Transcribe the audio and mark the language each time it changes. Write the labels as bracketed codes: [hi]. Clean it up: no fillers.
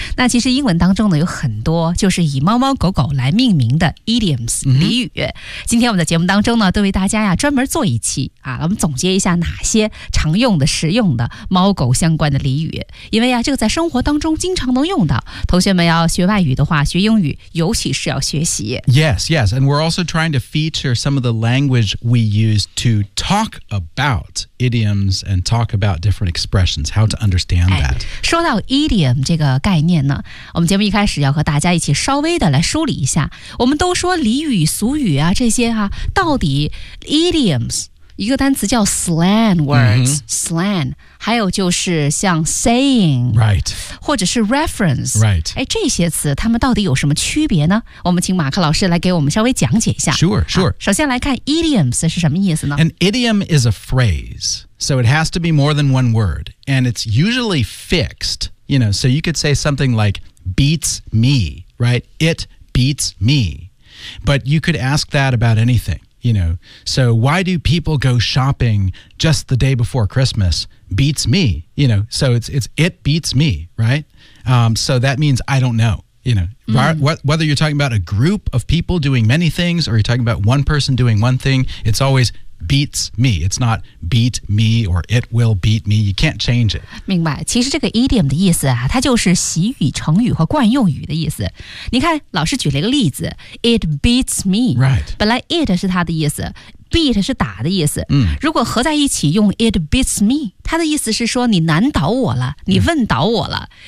[zh] 那其实英文当中呢有很多就是以猫猫狗狗来命名的 idioms、俚语。今天我们的节目当中呢都为大家呀专门做一期啊，我们总结一下哪些常用的实用的猫狗相关的俚语，因为呀这个在生活当中经常能用到。同学们要学外语的话，学英语尤其是要学习。 [en] Yes, yes, and we're also trying to feature some of the language we use to talk about idioms and talk about different expressions, how to understand that. [zh] 说到 idiom 这个概念呢，我们节目一开始要和大家一起稍微的来梳理一下。我们都说俚语俗语啊这些啊，到底 idioms 一个单词叫 slang words、slang， 还有就是像 saying、或者是 reference、这些词它们到底有什么区别呢？我们请马克老师来给我们稍微讲解一下。 [en] Sure. [zh] 首先来看 idioms 是什么意思呢？ [en] An idiom is a phrase. So it has to be more than one word, and it's usually fixed, you know, so you could say something like beats me, right? It beats me. But you could ask that about anything, you know. So why do people go shopping just the day before Christmas? Beats me, you know, so it's it beats me, right? So that means I don't know, you know. Whether you're talking about a group of people doing many things or you're talking about one person doing one thing, it's always... beats me. It's not beat me or it will beat me. You can't change it. [zh] 明白，其实这个 idiom 的意思啊，它就是习语、成语和惯用语的意思。你看，老师举了一个例子， [en] it beats me. Right. [zh] 本来 it 是它的意思， beat 是打的意思。如果合在一起用 [en] it beats me， [zh] 它的意思是说你难倒我了，你问倒我了。